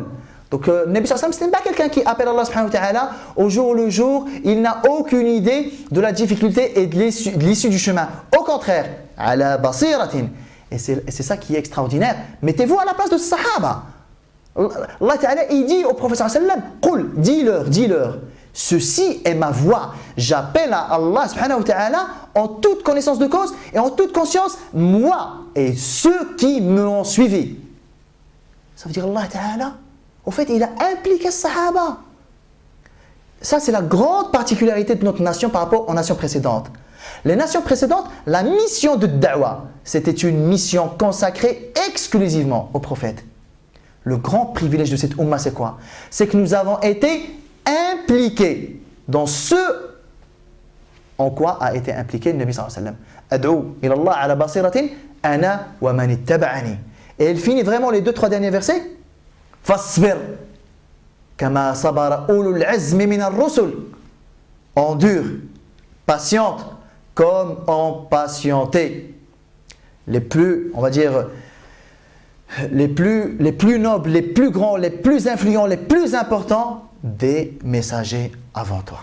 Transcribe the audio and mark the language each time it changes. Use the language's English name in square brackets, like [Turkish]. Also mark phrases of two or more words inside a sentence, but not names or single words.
[French] Donc, [Arabic] نبي صلى الله عليه وسلم, [French] ce n'est pas quelqu'un qui appelle [Arabic] الله سبحانه وتعالى [French] au jour le jour. Il n'a aucune idée de la difficulté et de l'issue du chemin. Au contraire, [Arabic] على بصيرة. [French] Et c'est ça qui est extraordinaire. Mettez-vous à la place de ce sahaba. [Arabic] الله تعالى, [French] il dit au prophète [Arabic] صلى الله عليه وسلم, [French] Qul, dis-leur, ceci est ma voie. J'appelle à [Arabic] الله سبحانه وتعالى [French] en toute connaissance de cause et en toute conscience, moi et ceux qui me ont suivi. Ça veut dire [Arabic] الله تعالى, [French] au fait, il a impliqué Sahaba. Ça, c'est la grande particularité de notre nation par rapport aux nations précédentes. Les nations précédentes, la mission de Da'wah, c'était une mission consacrée exclusivement au prophète. Le grand privilège de cette Ummah, c'est quoi? C'est que nous avons été impliqués dans ce en quoi a été impliqué le [Arabic] نبي صلى الله عليه وسلم. أدعو إلى الله على بصيرة، أنا ومن اتبعني. [French] Et elle finit vraiment les 2-3 derniers versets. [Arabic] فاصبر كما صبر أولو العزم من الرسل. [French] Endure, patiente comme ont patienté les plus, on va dire, les plus nobles, les plus grands, les plus influents, les plus importants des messagers avant toi.